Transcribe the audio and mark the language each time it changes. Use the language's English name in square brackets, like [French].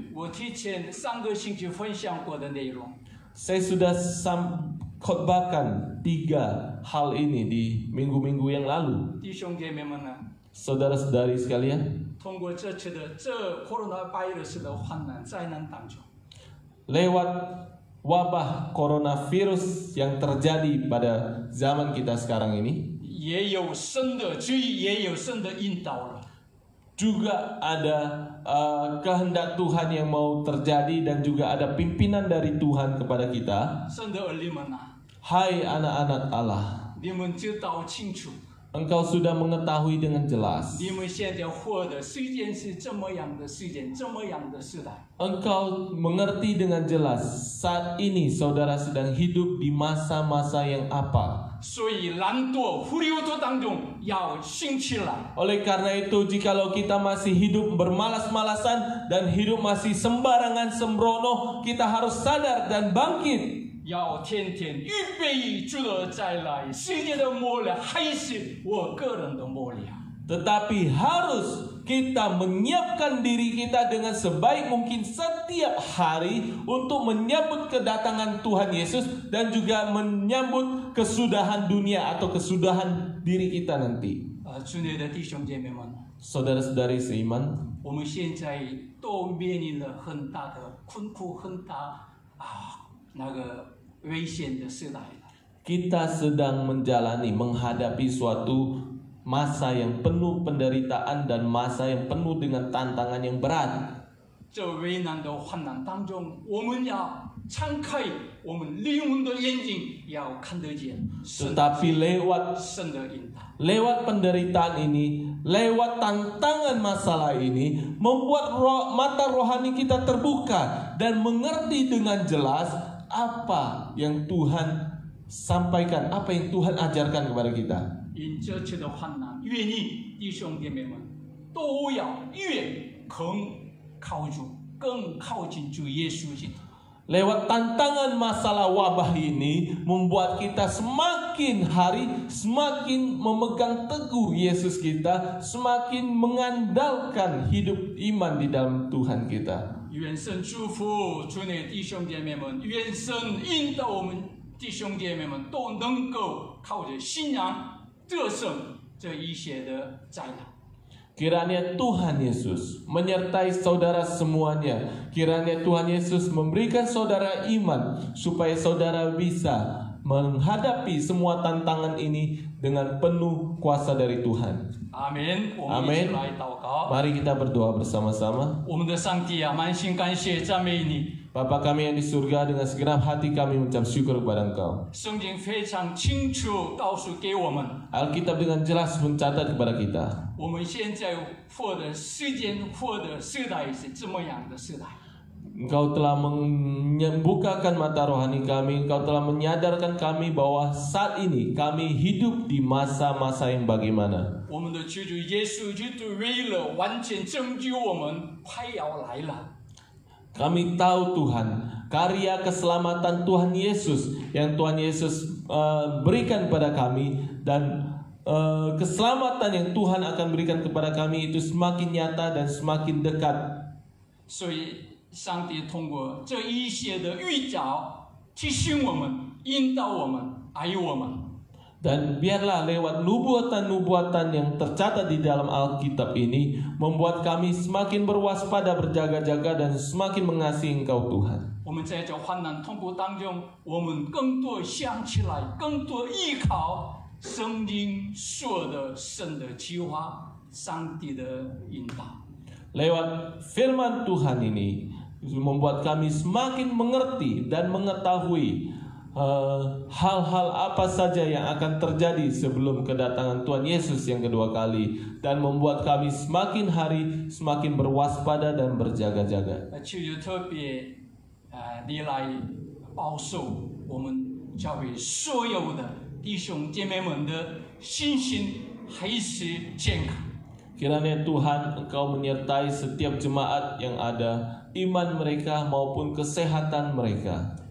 [Chinese] 我提前上个星期分享过的内容， [Indonesian] Saya sudah khotbahkan 3 hal ini di minggu-minggu yang lalu. [Chinese] 弟兄姐妹们呢， [Indonesian] Saudara-saudari sekalian, [Chinese] 通过这次的这 coronavirus 的患难灾难当中， [Indonesian] lewat wabah coronavirus yang terjadi pada zaman kita sekarang ini, [Chinese] 也有神的旨意，也有神的引导了。 [Indonesian] juga ada kehendak Tuhan yang mau terjadi dan juga ada pimpinan dari Tuhan kepada kita. [Chinese] 神的儿女们啊， [Indonesian] Hai anak-anak Allah, [Chinese] 你们知道清楚， [Indonesian] engkau sudah mengetahui dengan jelas. [Chinese] 你们现在活的时间是怎么样的时间，怎么样的时代。 [Indonesian] Engkau mengerti dengan jelas saat ini saudara sedang hidup di masa-masa yang apa. [Chinese] 所以懒惰、忽悠的当中要兴起来， [Indonesian] Oleh karena itu, jikalau kita masih hidup bermalas-malasan dan hidup masih sembarangan sembrono, kita harus sadar dan bangkit. [Chinese] 要天天预备主的再来，世界的末了还是我个人的末了。 [Indonesian] Tetapi harus kita menyiapkan diri kita dengan sebaik mungkin setiap hari untuk menyambut kedatangan Tuhan Yesus dan juga menyambut kesudahan dunia atau kesudahan diri kita nanti. [Chinese] 主内的弟兄姐妹们， [Indonesian] Saudara-saudari seiman, [Chinese] 我们现在都面临了很大的困苦，很大那个危险的时代了。 [Indonesian] kita sedang menghadapi suatu masa yang penuh penderitaan dan masa yang penuh dengan tantangan yang berat. [Chinese] 这危难的患难当中，我们要敞开我们灵魂的眼睛，要看得见神 [Indonesian] Tetapi lewat [Chinese] 神的引导。 [Indonesian] Lewat penderitaan ini, lewat tantangan masalah ini, membuat mata rohani kita terbuka dan mengerti dengan jelas apa yang Tuhan sampaikan, apa yang Tuhan ajarkan kepada kita. [Chinese] 因这次的患难，愿你弟兄姐妹们都要越靠主，更靠近主耶稣基督。 [Indonesian] Lewat tantangan masalah wabah ini membuat kita semakin hari semakin memegang teguh Yesus kita, semakin mengandalkan hidup iman di dalam Tuhan kita. [Chinese] 愿神祝福主内弟兄姐妹们，愿神引导我们弟兄姐妹们都能够靠着信仰得胜这一切的灾难。 [Indonesian] Kiranya Tuhan Yesus menyertai saudara semuanya. Kiranya Tuhan Yesus memberikan saudara iman supaya saudara bisa menghadapi semua tantangan ini dengan penuh kuasa dari Tuhan. [Chinese] 阿门。我们一起来祷告。 [Indonesian] Mari kita berdoa bersama-sama. [Chinese] 我们的上帝啊，满心感谢赞美你。 [Indonesian] Bapa kami yang di surga, dengan segenap hati kami mengucap syukur kepada Engkau. [Chinese] 圣经非常清楚告诉给我们， [Indonesian] Alkitab dengan jelas mencatat kepada kita. [Chinese] 我们现在活的时间、活的时代是这么样的时代。 [Indonesian] Engkau telah membukakan mata rohani kami. Engkau telah menyadarkan kami bahwa saat ini kami hidup di masa-masa yang bagaimana. [Chinese] 我们的救主耶稣基督为了完全拯救我们，快要来了。 [Indonesian] Kami tahu Tuhan, karya keselamatan Tuhan Yesus yang Tuhan Yesus berikan kepada kami, dan keselamatan yang Tuhan akan berikan kepada kami itu semakin nyata dan semakin dekat. [Chinese] 所以，上帝通过这一些的预兆，提醒我们、引导我们、爱我们。 [Indonesian] Dan biarlah lewat nubuatan-nubuatan yang tercatat di dalam Alkitab ini membuat kami semakin berwaspada, berjaga-jaga, dan semakin mengasihi Engkau Tuhan. [Chinese] 我们在这患难痛苦当中，我们更多想起来，更多依靠圣经说的神的计划，上帝的引导。 [Indonesian] Lewat firman Tuhan ini membuat kami semakin mengerti dan mengetahui hal-hal apa saja yang akan terjadi sebelum kedatangan Tuhan Yesus yang kedua kali, dan membuat kami semakin hari semakin berwaspada dan berjaga-jaga. [Chinese] 求主特别你来保守我们教会所有的弟兄姐妹们的信心还是健康。 [Indonesian] Kiranya Tuhan Engkau menyertai setiap jemaat yang ada, iman mereka maupun kesehatan mereka.